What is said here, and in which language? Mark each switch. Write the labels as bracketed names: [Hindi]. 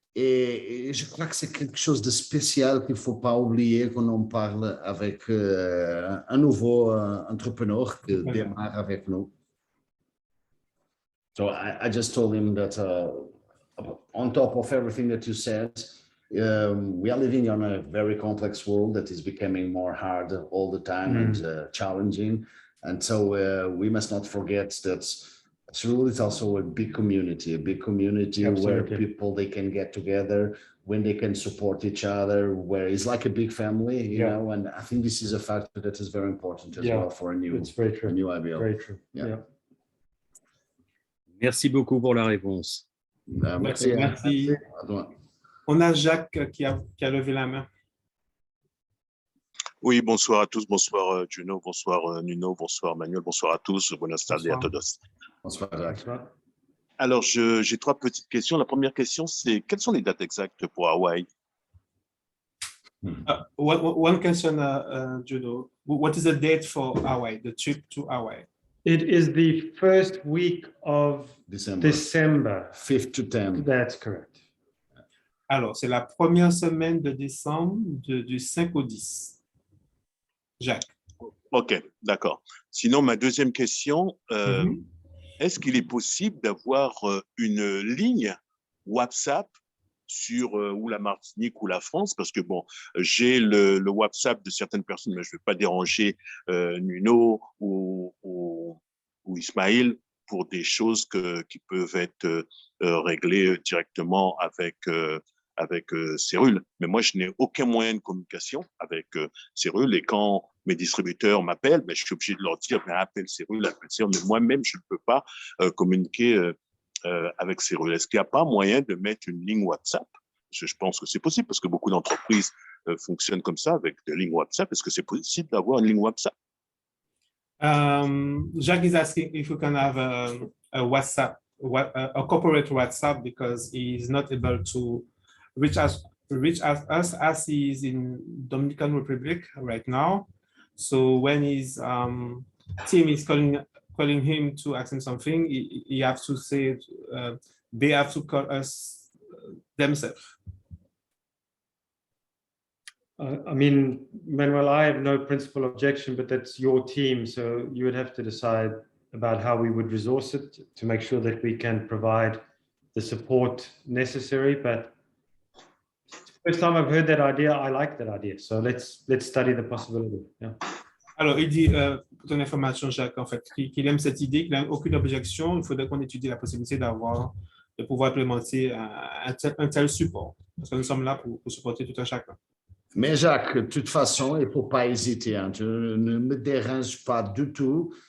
[French] Et je crois que c'est quelque chose de spécial qu'il ne faut pas oublier quand on parle avec un nouveau entrepreneur qui démarre avec nous. [English] So I just told him that on top of everything that you said, we are living in a very complex world that is becoming more hard all the time and challenging. And so we must not forget that Surul is also a big community Absolutely. where people, they can get together when they can support each other, where it's like a big family, you Yeah. know, and I think this is a factor that is very important as well for a new IBL. Very true. Yeah. [French] Merci beaucoup pour la réponse. Merci. Merci. On a Jacques qui a levé la main. Oui, bonsoir à tous. Bonsoir Juno, bonsoir Nuno, bonsoir Manuel, bonsoir à tous. [Spanish] Buenas tardes a todos. [French] Bonsoir Jacques. Alors, j'ai 3 petites questions. La première question, c'est quelles sont les dates exactes pour Hawaï? [English] One question, Juno. What is the date for Hawaii, the trip to Hawaii? It is the first week of December. 5th to 10th. That's correct. [French] Alors, c'est la première semaine de décembre du 5 au 10. Jacques. OK, d'accord. Sinon, ma deuxième question, est-ce qu'il est possible d'avoir une ligne WhatsApp sur ou la Martinique ou la France? Parce que bon, j'ai le WhatsApp de certaines personnes, mais je ne vais pas déranger Nuno ou Ismaël pour des choses qui peuvent être réglées directement avec Cyril. Mais moi, je n'ai aucun moyen de communication avec Cyril. Et quand mes distributeurs m'appellent, je suis obligé de leur dire, appelle Cyril, appelle Cyril. Mais moi-même, je ne peux pas communiquer avec Cyril. Est-ce qu'il n'y a pas moyen de mettre une ligne WhatsApp? Je pense que c'est possible parce que beaucoup d'entreprises fonctionnent comme ça avec des lignes WhatsApp. Est-ce que c'est possible d'avoir une ligne WhatsApp? [English] Jacques is asking if we can have a WhatsApp, a corporate WhatsApp, because he is not able to reach us as he is in Dominican Republic right now. So when his team is calling him to ask him something, he have to say they have to call us themselves. I mean, Manuel, I have no principal objection, but that's your team, so you would have to decide about how we would resource it to make sure that we can provide the support necessary. But first time I've heard that idea, I like that idea. So let's study the possibility. Yeah. [French] Alors, il dit, pour ton information, Jacques, en fait, qu'il aime cette idée, qu'il n'a aucune objection. Il faudrait qu'on étudie la possibilité de pouvoir implémenter un tel support. Parce que nous sommes là pour supporter tout un chacun. Mais Jacques, de toute façon, il ne faut pas hésiter. Hein. Tu ne me déranges pas du tout.